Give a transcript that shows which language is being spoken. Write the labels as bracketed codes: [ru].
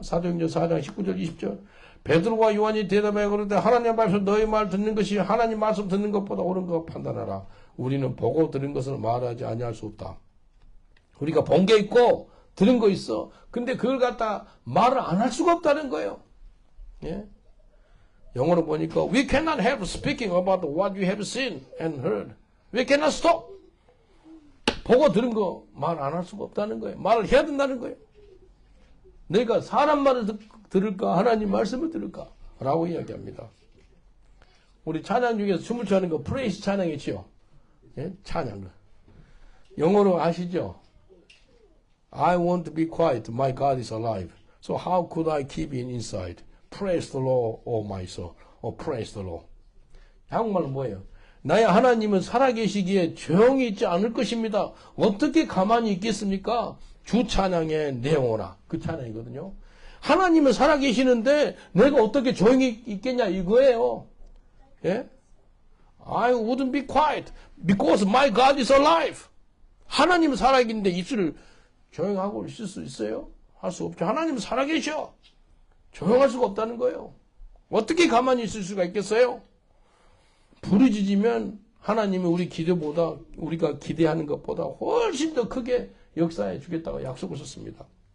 [ko] 사도행전 4장 19절 20절. 베드로와 요한이 대답하여 그러되 하나님의 말씀 너희 말 듣는 것이 하나님 말씀 듣는 것보다 옳은 것 판단하라. 우리는 보고 들은 것을 말하지 아니할 수 없다. 우리가 본 게 있고 들은 거 있어. 근데 그걸 갖다 말을 안 할 수가 없다는 거예요. 예? 영어로 보니까 [en] we cannot help speaking about what we have seen and heard. We cannot stop. [ko] 보고 들은 거 말 안 할 수가 없다는 거예요. 말을 해야 된다는 거예요. 내가 사람 말을 들을까 하나님 말씀을 들을까 라고 이야기합니다. 우리 찬양 중에서 춤을 추는 거 프레이스 찬양이지요. 예? 찬양. 영어로 아시죠? [en] I want to be quiet. My God is alive. So how could I keep it inside? Praise the Lord, O my soul. or praise the Lord. [ko] 한국말로 뭐예요? 나의 하나님은 살아계시기에 조용히 있지 않을 것입니다. 어떻게 가만히 있겠습니까? 주 찬양의 내용어라. 그 찬양이거든요. 하나님은 살아계시는데 내가 어떻게 조용히 있겠냐 이거예요. 예? [en] I wouldn't be quiet because my God is alive. [ko] 하나님은 살아계시는데 입술을 조용하고 있을 수 있어요? 할 수 없죠. 하나님은 살아계셔. 조용할 수가 없다는 거예요. 어떻게 가만히 있을 수가 있겠어요? 부르짖으면 하나님이 우리 기도보다 우리가 기대하는 것보다 훨씬 더 크게 역사해 주겠다고 약속을 썼습니다.